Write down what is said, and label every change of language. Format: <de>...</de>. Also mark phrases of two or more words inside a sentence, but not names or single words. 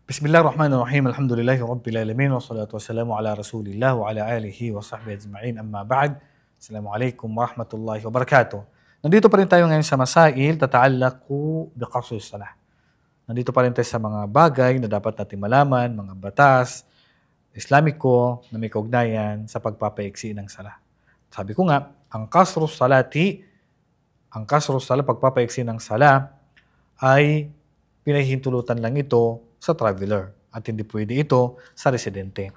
<ar>بسم الله الرحمن الرحيم. الحمد لله رب العالمين. والصلاة والسلام على رسول الله وعلى آله وصحبه أجمعين. أما بعد. السلام عليكم ورحمة الله وبركاته.</ar> <tl>Nandito pa rin tayo ngayon sa</tl> <ar>مسائل تتعلق بقصر الصلاة.</ar> <tl>Nandito pa rin tayo sa mga bagay na dapat natin malaman, mga batas, Islamiko na may kaugnayan sa pagpapaiksi ng salah. Sabi ko nga, ang</tl> <ar>قصر الصلاة,</ar> <tl>pagpapaiksi ng salah, ay pinahihintulutan lang ito sa traveler at hindi pwede ito sa residente.</tl>